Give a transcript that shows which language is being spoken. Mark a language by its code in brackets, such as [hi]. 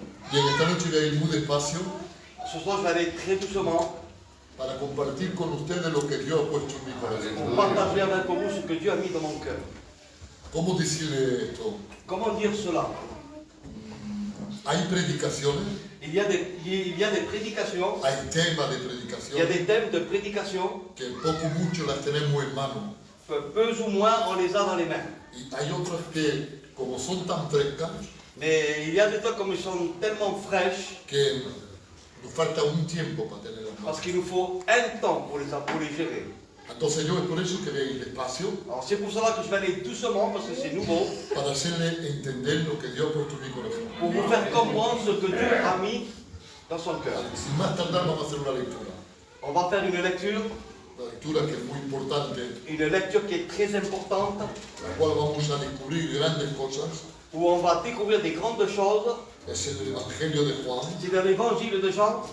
[es] Bien, esta noche voy a ir muy despacio [fr] Ce soir, je vais aller très doucement [es] para compartir con ustedes lo que Dios ha puesto en mi [fr] pour [es] corazón. [fr] partager avec vous ce que Dieu a mis dans mon cœur. [es] ¿Cómo decirle esto? [fr] Comment dire cela? [es] Hay predicaciones, [fr] Il y a des prédications, [es] hay temas de [fr] il y a [es] predicación [fr] des thèmes de prédication, [es] que poco o mucho las tenemos en mano. [fr] peu ou moins on les a dans les mains. [es] Y hay otras que, como son tan frescas, [fr] Mais il y a des trucs comme ils sont tellement fraîches [es] que nos falta un tiempo para tenerlas en [fr] parce [es] mano. [fr] qu'il nous faut un temps pour les gérer. [es] Entonces yo es por eso que voy a ir despacio [fr] Alors c'est pour cela que je vais aller doucement parce que c'est nouveau, [es] para hacerle entender lo que Dios ha puesto en mi corazón. [fr] pour vous faire comprendre ce que Dieu a mis dans son cœur. [es] Sin más tardar vamos a hacer una lectura. [fr] On va faire une lecture [es] Que es muy importante, [fr] qui est très importante, [es] la cual vamos a descubrir grandes cosas, [fr] où on va découvrir des grandes choses. [es] es el Evangelio de Juan, [fr] C'est dans l'évangile de Jean,